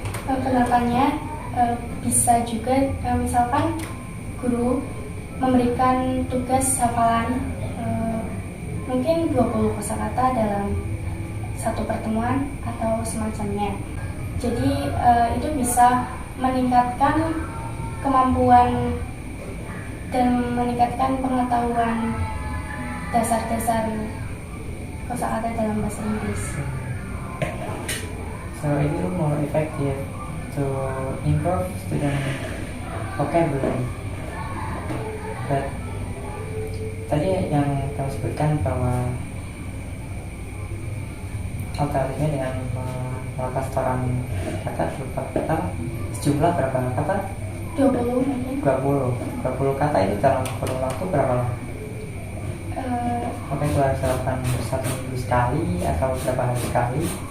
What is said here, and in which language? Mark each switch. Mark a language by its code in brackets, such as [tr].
[id] Penerapannya bisa juga misalkan guru memberikan tugas hafalan mungkin 20 kosakata dalam satu pertemuan atau semacamnya. Jadi itu bisa meningkatkan kemampuan dan meningkatkan pengetahuan dasar-dasar kosakata dalam bahasa Inggris. [en] So it is more effective to improve student vocabulary. [id] But tadi yang kamu sebutkan bahwa alternatifnya dengan melakukan setoran kata berupa kata sejumlah berapa kata? 20 mungkin. 20 kata itu dalam kurun waktu berapa lama? Mungkin itu harus dilakukan 1 minggu sekali atau berapa hari sekali?